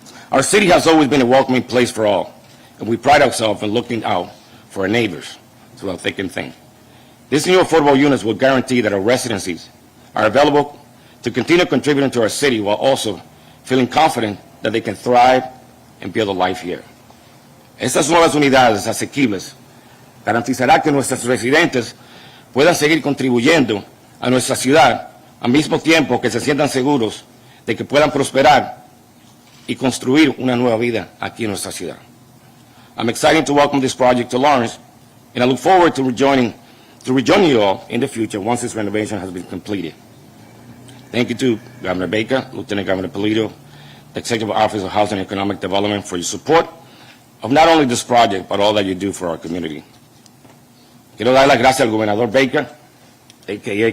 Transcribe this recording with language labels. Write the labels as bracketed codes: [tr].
[en] Our city has always been a welcoming place for all, and we pride ourselves in looking out for our neighbors through our thick and thin. These new affordable units will guarantee that our residencies are available to continue contributing to our city while also feeling confident that they can thrive and build a life here. [es] Estas nuevas unidades asequibles garantizará que nuestros residentes puedan seguir contribuyendo a nuestra ciudad al mismo tiempo que se sientan seguros de que puedan prosperar y construir una nueva vida aquí en nuestra ciudad. [en] I'm excited to welcome this project to Lawrence, and I look forward to rejoining you all in the future once this renovation has been completed. Thank you to Governor Baker, Lieutenant Governor Polito, the Executive Office of Housing and Economic Development for your support of not only this project, but all that you do for our community. [es] Quiero dar las gracias al Gobernador Baker, a.k.a.